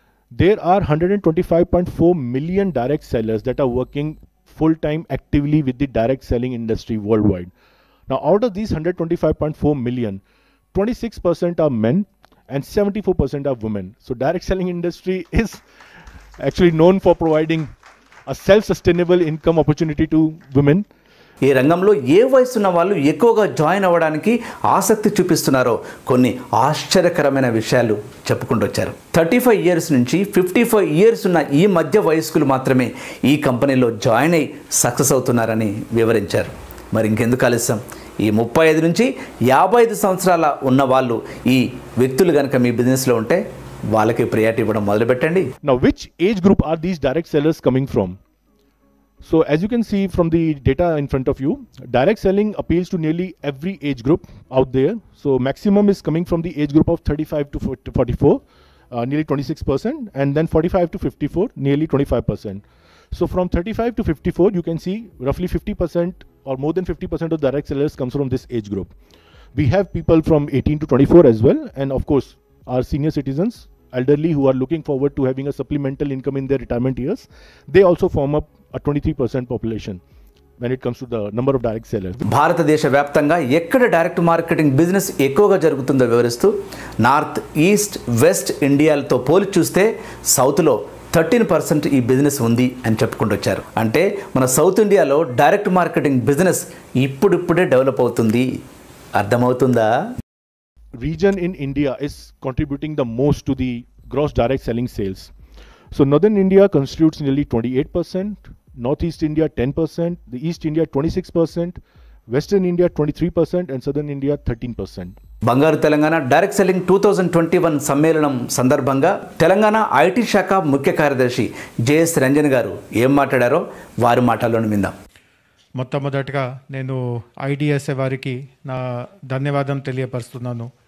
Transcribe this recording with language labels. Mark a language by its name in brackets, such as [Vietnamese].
[English] There are 125.4 million direct sellers that are working full-time actively with the direct selling industry worldwide. Now out of these 125.4 million, 26% are men and 74% are women. So direct selling industry is actually known for providing a self-sustainable income opportunity to women. [Telugu] ఈ రంగంలో ఏ వయసు ఉన్న వాళ్ళు ఎక్కువగా join అవ్వడానికి ఆసక్తి చూపిస్తున్నారో కొన్ని ఆశ్చర్యకరమైన విషయాలు చెప్పుకుంటూ వచ్చారు. 35 ఇయర్స్ నుంచి 55 ఇయర్స్ ఉన్న ఈ మధ్య వయస్కులు మాత్రమే ఈ కంపెనీలో జాయిన్ అయ్యి సక్సెస్ అవుతున్నారని వివరించారు. మరి ఇంకెందుకు ఆలస్యం, ఈ 35 నుంచి 55 సంవత్సరాల ఉన్న వాళ్ళు ఈ వ్యక్తులు కనుక మీ బిజినెస్లో ఉంటే వాళ్ళకి ప్రియారిటీ ఇవ్వడం మొదలుపెట్టండి. [English] Now, which age group are these direct sellers coming from? So as you can see from the data in front of you, direct selling appeals to nearly every age group out there. So maximum is coming from the age group of 35 to 44, nearly 26%, and then 45 to 54, nearly 25%. So from 35 to 54, you can see roughly 50% or more than 50% of direct sellers comes from this age group. We have people from 18 to 24 as well, and of course our senior citizens, elderly who are looking forward to having a supplemental income in their retirement years, they also form up a 23% population when it comes to the number of direct sellers. [Telugu] భారతదేశ వ్యాప్తంగా ఎక్కడ direct marketing business ఎక్కువగా జరుగుతుందో వివరిస్తూ north, east, west ఇండియాలతో పోల్చి చూస్తే సౌత్లో 13% ఈ బిజినెస్ ఉంది అని చెప్పుకుంటూ వచ్చారు. అంటే మన సౌత్ ఇండియాలో డైరెక్ట్ మార్కెటింగ్ బిజినెస్ ఇప్పుడిప్పుడే డెవలప్ అవుతుంది. అర్థమవుతుందా? [English] Region in India is contributing the most to the gross direct selling sales. So northern India constitutes nearly 28%, northeast India 10%, the east India 26%, western India 23%, and southern India 13%. [Telugu] బంగారు Telangana direct selling 2021 సమ్మేళనం సందర్భంగా Telangana IT శాఖ ముఖ్య కార్యదర్శి JS Ranjan గారు ఏం మాట్లాడారో వారి మాటల్లోనే విందాం. మొట్టమొదటిగా నేను ఐడిఎస్ఏ వారికి నా ధన్యవాదం తెలియపరుస్తున్నాను.